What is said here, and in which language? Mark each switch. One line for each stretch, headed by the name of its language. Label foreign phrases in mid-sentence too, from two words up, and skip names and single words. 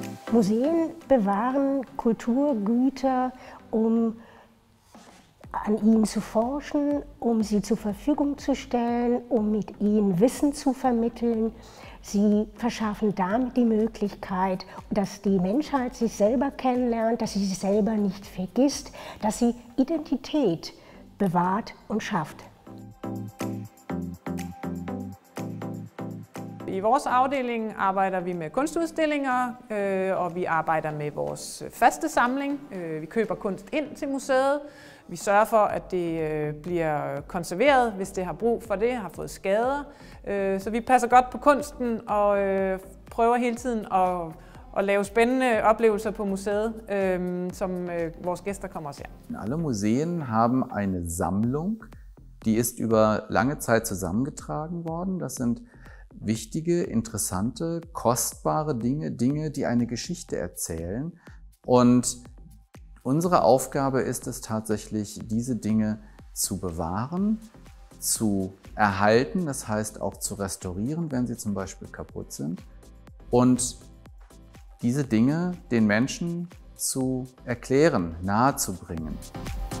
German: Museen bewahren Kulturgüter, um an ihnen zu forschen, um sie zur Verfügung zu stellen, um mit ihnen Wissen zu vermitteln. Sie verschaffen damit die Möglichkeit, dass die Menschheit sich selber kennenlernt, dass sie sich selber nicht vergisst, dass sie Identität bewahrt und schafft.
Danish: I vores afdeling arbejder vi med kunstudstillinger, og vi arbejder med vores faste samling. Vi køber kunst ind til museet. Vi sørger for, at det bliver konserveret, hvis det har brug for det, har fået skader. Så vi passer godt på kunsten og prøver hele tiden at lave spændende oplevelser på museet, som vores gæster kommer og ser.
German: Alle Museen haben eine Sammlung, die ist über lange Zeit zusammengetragen worden. Das sind wichtige, interessante, kostbare Dinge, die eine Geschichte erzählen. Und unsere Aufgabe ist es tatsächlich, diese Dinge zu bewahren, zu erhalten, das heißt auch zu restaurieren, wenn sie zum Beispiel kaputt sind, und diese Dinge den Menschen zu erklären, nahezubringen.